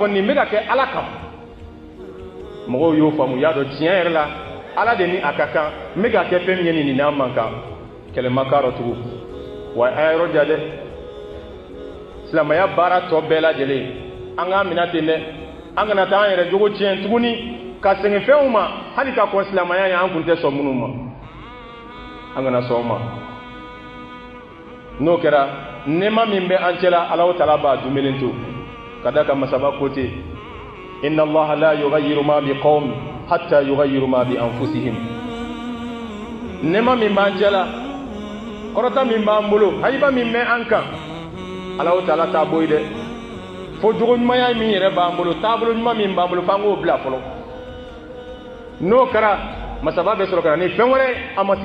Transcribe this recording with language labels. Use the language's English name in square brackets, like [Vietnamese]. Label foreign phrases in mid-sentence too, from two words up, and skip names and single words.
[Bambara] fɔ nin bɛ ka kɛ ala kama mɔgɔw y'o faamu y'a dɔn tiɲɛ yɛrɛ la ala de ni a ka kan n bɛ ka kɛ fɛn min ye nin n'a man kan kɛlɛ ma k'a rɔ tugun wa a y'a yɔrɔ ja dɛ silamɛya baara tɔ bɛɛ lajɛlen an k'a minɛ ten dɛ an kana taa an yɛrɛ jogo tiɲɛ tuguni ka segin fɛnw ma hali ka kɔn silamɛya ye an kun tɛ sɔn minnu ma an kana sɔn o ma n'o kɛra nɛɛma min bɛ an cɛla ala taala b'a dunbelen to ka da ka masaba ko ten [Arabic] إن الله لا يغير ما بقوم حتى يغيروا ما بأنفسهم [Bambara] nɛɛma min b'an cɛla kɔrɔta min b'an bolo hayiba min bɛ an kan ala taala t'a bɔ yen dɛ fo jogo ɲumanya min yɛrɛ b'an bolo taabolo ɲuman min b'an bolo f'an k'o bila fɔlɔ n'o kɛra masaba bɛ sɔrɔ ka na ni fɛn wɛrɛ an ma